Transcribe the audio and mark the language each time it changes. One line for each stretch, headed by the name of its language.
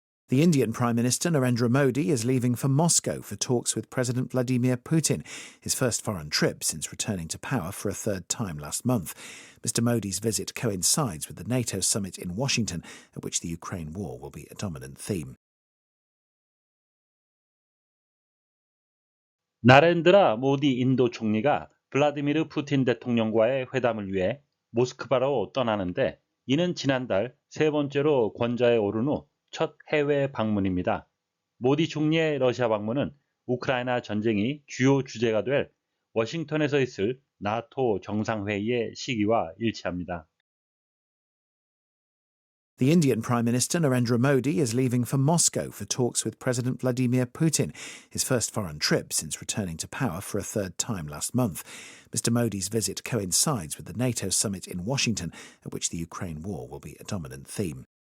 English: The Indian Prime Minister Narendra Modi is leaving for Moscow for talks with President Vladimir Putin, his first foreign trip since returning to power for a third time last month. Mr. Modi's visit coincides with the NATO summit in Washington, at which the Ukraine war will be a dominant theme.
Korean: 나렌드라 모디 인도 총리가 블라디미르 푸틴 대통령과의 회담을 위해 모스크바로 떠나는데 이는 지난달 세 번째로 권좌에 오른 후 첫 해외 방문입니다. 모디 총리의 러시아 방문은 우크라이나 전쟁이 주요 주제가 될 워싱턴에서 있을 나토 정상회의의 시기와 일치합니다.
English: The Indian Prime Minister Narendra Modi is leaving for Moscow for talks with President Vladimir Putin, his first foreign trip since returning to power for a third time last month. Mr. Modi's visit coincides with the NATO summit in Washington, at which the Ukraine war will be a dominant theme.